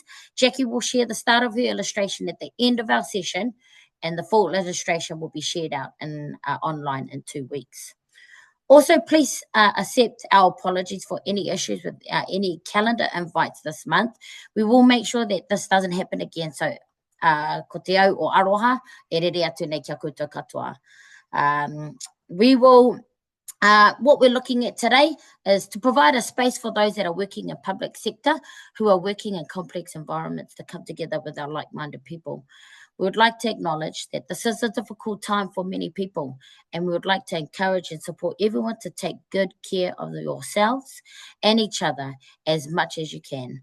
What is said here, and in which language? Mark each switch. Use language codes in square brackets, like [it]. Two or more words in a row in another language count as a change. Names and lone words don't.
[en] Jackie will share the start of her illustration at the end of our session, and the full illustration will be shared out online in 2 weeks. Also, please accept our apologies for any issues with any calendar invites this month. We will make sure that this doesn't happen again. So, [mi] ko te au o aroha, e rere atu nei kia koutou katoa. [en] What we're looking at today is to provide a space for those that are working in public sector, who are working in complex environments, to come together with our like-minded people. We would like to acknowledge that this is a difficult time for many people, and we would like to encourage and support everyone to take good care of yourselves and each other as much as you can.